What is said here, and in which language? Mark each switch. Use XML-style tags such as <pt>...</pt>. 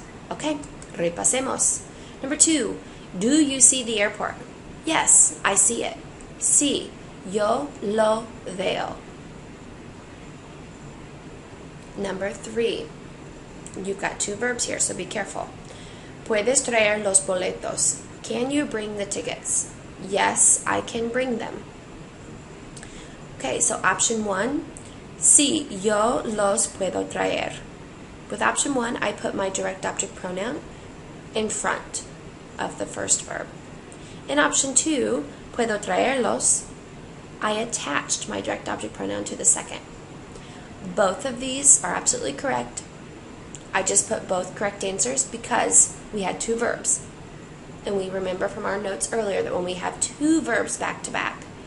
<en>Okay,</en> <es>repasemos.</es> <en>Number 2, do you see the airport? Yes, I see it.</en> <es>Sí, yo lo veo.</es> <en>Number 3, you've got 2 verbs here, so be careful.</en> <es>Puedes traer los boletos.</es> <en>Can you bring the tickets? Yes, I can bring them. Okay, so option 1,</en> <es>sí, yo los puedo traer.</es> <en>With option 1, I put my direct object pronoun in front of the first verb. In option 2,</en> <es>puedo traerlos,</es> <en>I attached my direct object pronoun to the second. Both of these are absolutely correct. I just put both correct answers because we had 2 verbs. And we remember from our notes earlier that when we have 2 verbs back to back,</en>